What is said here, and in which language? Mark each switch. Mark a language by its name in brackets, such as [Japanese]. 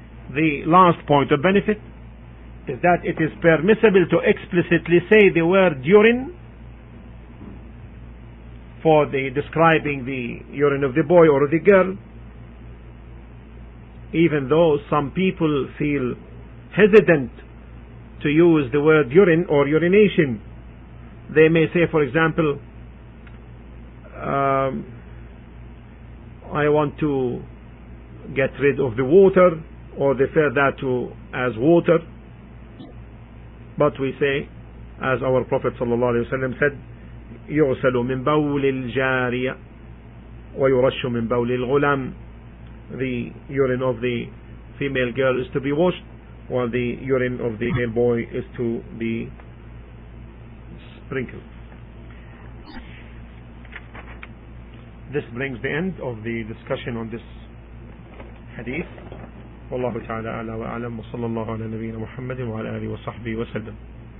[English] The last point of benefit is that it is permissible to explicitly say the word urine for the describing the urine of the boy or the girl, even though some people feel hesitant to use the word urine or urination. They may say, for example, I want to get rid of the water, or they refer that to as water. But we say, as our Prophet ﷺ said, [Arabic] يغسل من بول الجارية ويرش من بول الغلام. [English] The urine of the female girl is to be washed, while the urine of the male boy is to be sprinkled. This brings the end of the discussion on this hadith. [Arabic] والله تعالى أعلى وأعلم وصلى الله على نبينا محمد وعلى آله وصحبه وسلم.